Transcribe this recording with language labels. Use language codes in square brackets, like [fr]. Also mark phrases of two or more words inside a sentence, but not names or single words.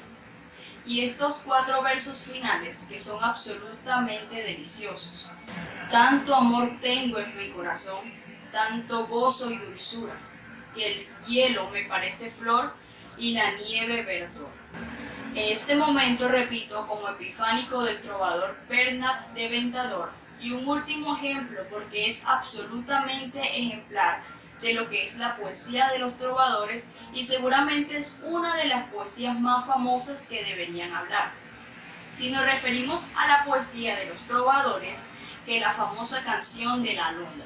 [es] Y estos 4 versos finales, que son absolutamente deliciosos. Tanto amor tengo en mi corazón, tanto gozo y dulzura, que el hielo me parece flor y la nieve verdor. En este momento repito como epifánico del trovador Bernat de Ventador, y un último ejemplo porque es absolutamente ejemplar de lo que es la poesía de los trovadores y seguramente es una de las poesías más famosas que deberían hablar. Si nos referimos a la poesía de los trovadores, que la famosa canción de la alondra.